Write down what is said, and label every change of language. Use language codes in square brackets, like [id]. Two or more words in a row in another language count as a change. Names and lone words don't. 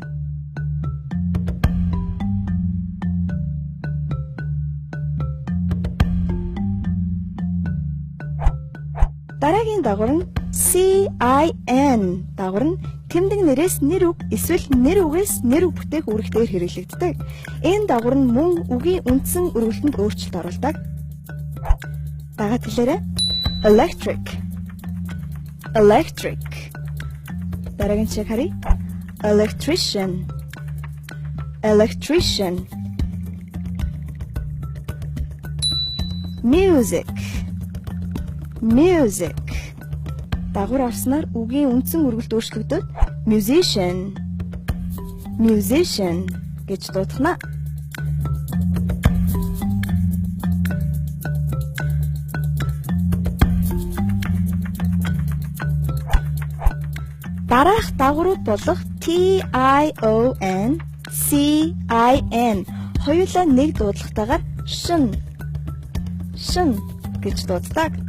[mn] Дараагийн дагвар нь CIN дагвар нь тэмдэг нэрээс нэр үг эсвэл нэр үгээс нэр үг бүтээх үүрэгтэйгээр хэрэглэгддэг. Энэ дагвар нь мөн үгийн үндсэн өргөлтөнд өөрчлөлт оруулдаг. Дагаад хэлээрэй. Electric. Electric. Дараагийн жишээ харъя. [en] Electrician. Electrician. Music. Music. [mn] Дагвар авснаар үгийн үндсэн үргэлт өөрчлөгдөд musician. Musician гэж дуудана. Дараах дагварууд болох TION, CIN хоёулаа нэг дуудлагатайгаар шин гэж дууддаг.